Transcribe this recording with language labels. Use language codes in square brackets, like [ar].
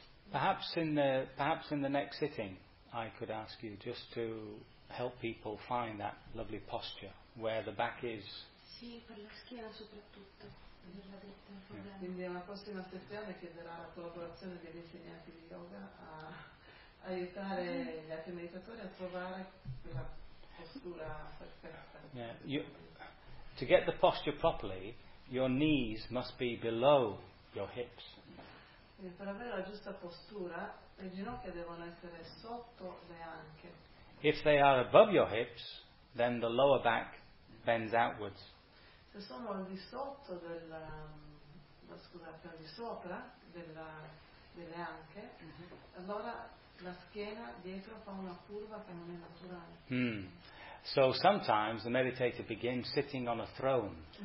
[en] Perhaps in the next sitting, I could ask you just to help people find that lovely posture where the back is. [it] Sì, per la schiena soprattutto. Quindi alla prossima sessione chiederà la collaborazione degli insegnanti di yoga a aiutare gli altri meditatori a trovare quella postura perfetta. [en] Yeah, to get the posture properly, your knees must be below your hips. [it] Per avere la giusta postura, le ginocchia devono essere sotto le anche. [en] If they are above your hips, then the lower back bends outwards. [it] Se sono al di sotto della, scusate, al di sopra delle anche, allora la schiena dietro fa una curva che non è naturale. [en] So sometimes the meditator begins sitting on a throne.